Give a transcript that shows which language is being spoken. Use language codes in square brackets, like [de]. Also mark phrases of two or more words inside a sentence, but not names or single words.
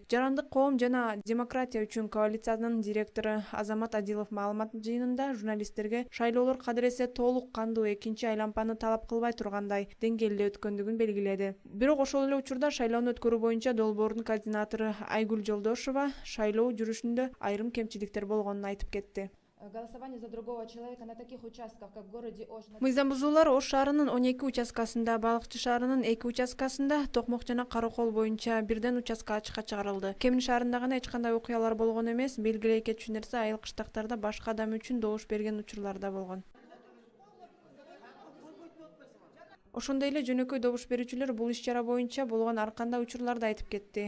[ky] Жарандык коом жана демократия үчүн коалициянын директору Азамат Адилов маалымат жыйынында журналисттерге шайлоолор кадыресе толук кандуу экинчи айлампаны талап кылбай тургандай деңгээлде өткөндүгүн белгиледи. Бирок ошол эле учурда шайлоону өткөрүү боюнча долбоордун координатору Айгүл Жолдошова шайлоо жүрүшүндө айрым кемчиликтер болгонун айтып кетти. [ru] Голосование за другого человека на таких участках, как в городе Ош. [ky] Мыйзам бузуулар Ош шаарынын 12 участкасында, Балыкчы шаарынын 2 участкасында, Токмок жана Каракол боюнча бирден участка ачыкка чыгарылды. Кемин шаарында гана эч кандай окуялар болгон эмес. Белгилей кетчү нерсе айыл кыштактарда башка адам үчүн добуш берген учурлар да болгон. Ошондой эле жөнөкөй добуш берүүчүлөр бул иш-чара боюнча болгон ар кандай учурларды айтып кетти.